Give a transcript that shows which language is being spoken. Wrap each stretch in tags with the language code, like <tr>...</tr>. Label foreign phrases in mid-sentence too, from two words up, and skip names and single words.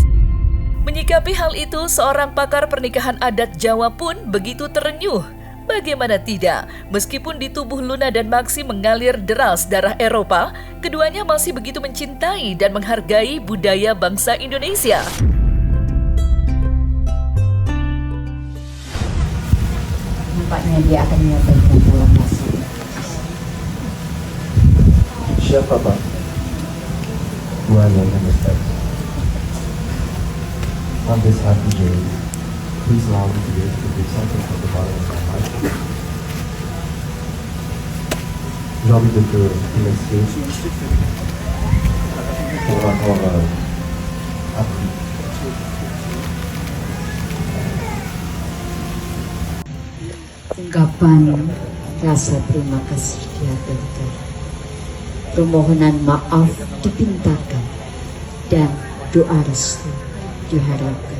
<id>Menyikapi hal itu, seorang pakar pernikahan adat Jawa pun begitu terenyuh Bagaimana tidak, meskipun di tubuh Luna dan Maxim mengalir deras darah Eropa, keduanya masih begitu mencintai dan menghargai budaya bangsa Indonesia. Nampaknya dia akan menyampaikan dalam bahasa. Siapa Pak? Tuhan yang Maha.</id> <en>On this happy day, please allow me to be able to do something from the bottom of my heart.</en> <fr>J'ai envie de te remercier pour avoir appris.</fr> <id>Ungkapan rasa terima kasih dihaturkan, permohonan maaf dipintakan, dan doa restu diharapkan.</id>